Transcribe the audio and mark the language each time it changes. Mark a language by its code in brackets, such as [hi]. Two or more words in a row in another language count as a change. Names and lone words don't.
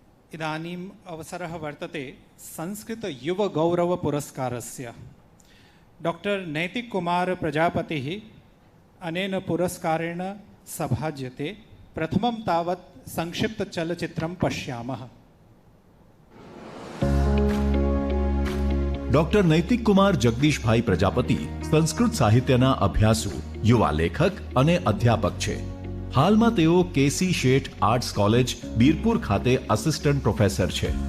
[sa] इदानीम् अवसरः वर्तते संस्कृतयुवगौरवपुरस्कारस्य। डॉक्टर नैतिककुमार प्रजापतिः अनेन पुरस्कारेण सभाज्यते। प्रथमं तावत् संक्षिप्तचलचित्रं पश्यामः। [gu] ડોક્ટર નૈતિક કુમાર જગદીશભાઈ પ્રજાપતિ સંસ્કૃત સાહિત્યના અભ્યાસુ, યુવા લેખક અને અધ્યાપક છે. હાલમાં તેઓ કેસી શેઠ આર્ટ્સ કોલેજ, બીરપુર ખાતે [en] assistant professor [gu] છે.